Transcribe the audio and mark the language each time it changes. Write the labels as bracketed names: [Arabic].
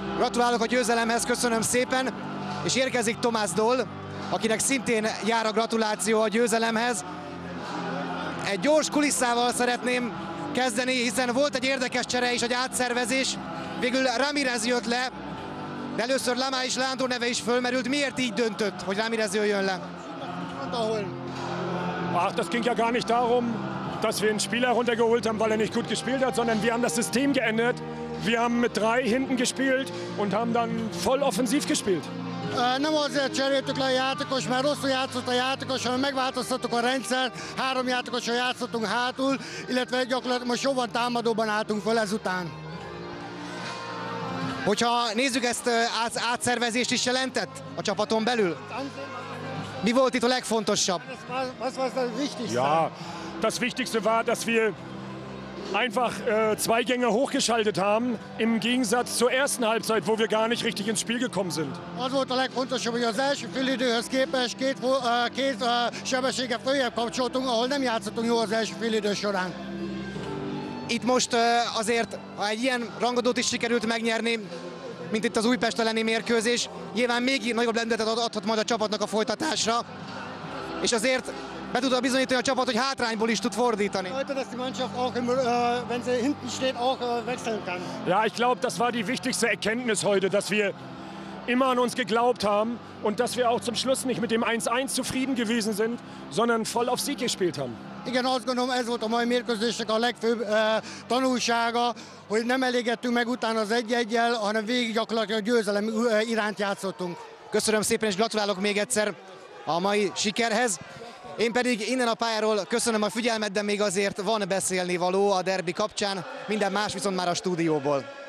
[Hungarian] Gratulálok a győzelemhez, köszönöm szépen, és érkezik Tomás Doll, akinek szintén jár a gratuláció a győzelemhez. Egy gyors kulisszával szeretném kezdeni, hiszen volt egy érdekes csere és egy átszervezés. Végül Ramirez jött le, de először Lamá és Leandro neve is fölmerült. Miért így döntött, hogy Ramirez jöjjön le? [German] Ach, das ging ja gar nicht darum, dass wir einen Spieler runtergeholt haben, weil er nicht gut gespielt hat, sondern wir haben das System geändert. Wir haben mit 3 hinten gespielt und haben dann voll offensiv gespielt. [Hungarian] Nem azért cseréltük le a játékos, mert rosszul játszott a játékos, hanem megváltoztattuk a rendszert, 3 játékossal játszottunk hátul, illetve gyakorlatilag most jobban támadóban álltunk fel ezután. Hogyha nézzük, ezt átszervezést is jelentett a csapaton belül? Mi volt itt a legfontosabb? [German] Was war das Wichtigste? Ja, das Wichtigste war, dass wir einfach 2 Gänge hochgeschaltet haben, im Gegensatz zur ersten Halbzeit, wo wir gar nicht richtig ins Spiel gekommen sind. [Hungarian] Az volt a legfontosabb, hogy az első félidőhöz képest két sebességet följebb kapcsoltunk, ahol nem játszottunk jól az első félidő során. Itt most azért, ha egy ilyen rangadót is sikerült megnyerni, mint itt az Újpest elleni mérkőzés, nyilván még nagyobb lendületet adhat majd a csapatnak a folytatásra, és azért be tudta bizonyítani a csapat, hogy hátrányból is tud fordítani. [German] Heute, dass die Mannschaft auch, wenn sie hinten steht, auch wechseln kann. Ja, ich glaube, das war die wichtigste Erkenntnis heute, dass wir immer an uns geglaubt haben und dass wir auch zum Schluss nicht mit dem 1-1 zufrieden gewesen sind, sondern voll auf Sieg gespielt haben. [Hungarian] Igen, azt gondolom, ez volt a mai mérkőzésnek a legfőbb tanulsága, hogy nem elégedtünk meg utána az 1-1-jel, hanem végig gyakorlatilag a győzelem iránt játszottunk. Köszönöm szépen, és gratulálok még egyszer a mai sikerhez. Én pedig innen a pályáról köszönöm a figyelmet, de még azért van beszélnivaló a derbi kapcsán, minden más viszont már a stúdióból.